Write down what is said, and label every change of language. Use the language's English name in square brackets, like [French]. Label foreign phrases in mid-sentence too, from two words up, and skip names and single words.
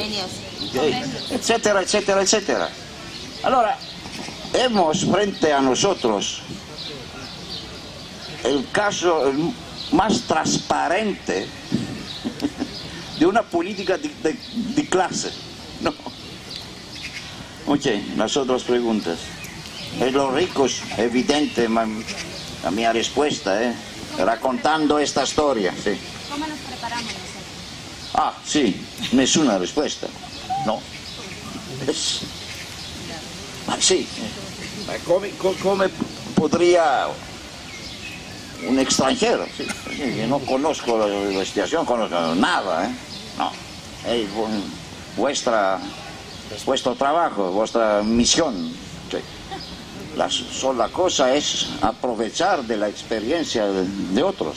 [Spanish] Etcétera, etcétera, etcétera. Ahora, hemos frente a nosotros el caso más transparente de una política de clase. No. Ok, las otras preguntas. Los ricos, evidente, la mi respuesta, raccontando esta storia. Sí. ¿Cómo nos preparamos nosotros? [Italian] Ah, sì, nessuna risposta. No. Ma sì, come [Spanish] podría un extranjero? Sí. Yo no conozco la situación, conozco nada, No. Es vuestro trabajo, vuestra misión. Sí. La sola cosa es aprovechar de la experiencia de otros.